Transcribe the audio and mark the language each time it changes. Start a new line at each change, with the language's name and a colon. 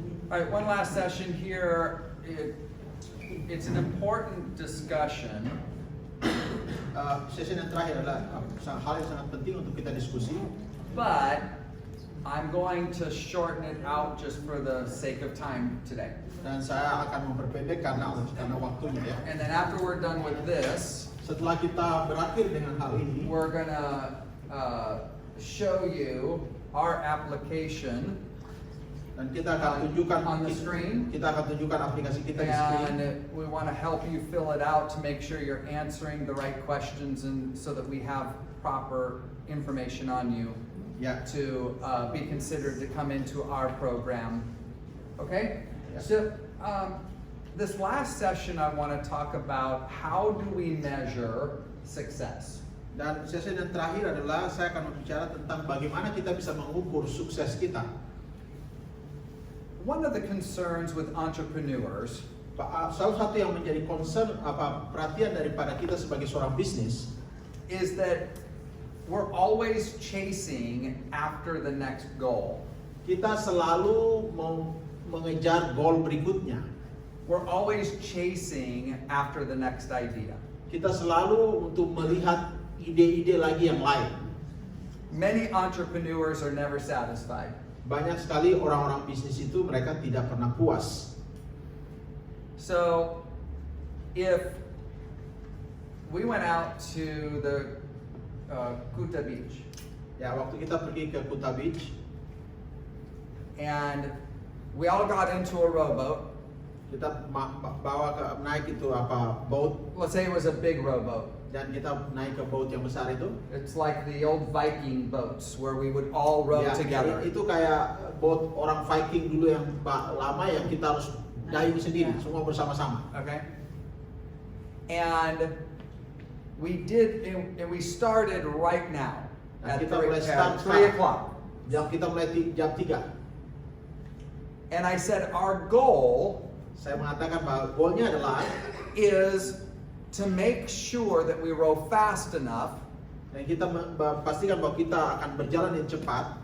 English: All right, one last session here. It's an important discussion.
Indonesian: Sesi yang terakhir adalah hal yang sangat penting untuk kita diskusi.
English: But I'm going to shorten it out just for the sake of time today.
Indonesian: Dan saya akan memperpendek karena waktunya ya.
English: And then after we're done with this,
Indonesian: Setelah kita berakhir dengan hal ini,
English: we're gonna show you our application
Indonesian: dan kita akan tunjukkan
English: on the screen.
Indonesian: Kita akan tunjukkan aplikasi kita di screen.
English: And we want to help you fill it out to make sure you're answering the right questions, and so that we have proper information on you
Indonesian: Ya.
English: to be considered to come into our program. Okay? Yeah. So this last session I want to talk about how do we measure success.
Indonesian: Dan sesi yang terakhir adalah saya akan berbicara tentang bagaimana kita bisa mengukur sukses kita.
English: One of the concerns with entrepreneurs
Indonesian: Salah satu yang menjadi concern perhatian daripada kita sebagai seorang bisnis
English: is that we're always chasing after the next goal.
Indonesian: kita selalu mau mengejar goal berikutnya.
English: We're always chasing after the next idea.
Indonesian: Kita selalu untuk melihat ide-ide lagi yang lain.
English: Many entrepreneurs are never satisfied.
Indonesian: Banyak sekali orang-orang bisnis itu mereka tidak pernah puas.
English: So, if we went out to the Kuta Beach
Indonesian: Ya, waktu kita pergi ke Kuta Beach,
English: and we all got into a rowboat.
Indonesian: kita naik itu boat,
English: Let's say it was a big rowboat.
Indonesian: dan kita naik ke boat yang besar itu.
English: It's like the old Viking boats where we would all row
Indonesian: Ya,
English: together.
Indonesian: itu kayak boat orang Viking dulu yang lama yang kita harus dayung sendiri, semua bersama-sama.
English: Okay? And we started right now
Indonesian: Dan
English: at
Indonesian: kita mulai start
English: 3 o'clock.
Indonesian: Kita mulai jam 3.
English: And I said our goal
Indonesian: Saya mengatakan bahwa goalnya adalah
English: is to make sure that we row fast enough
Indonesian: dan kita pastikan bahwa kita akan berjalan yang cepat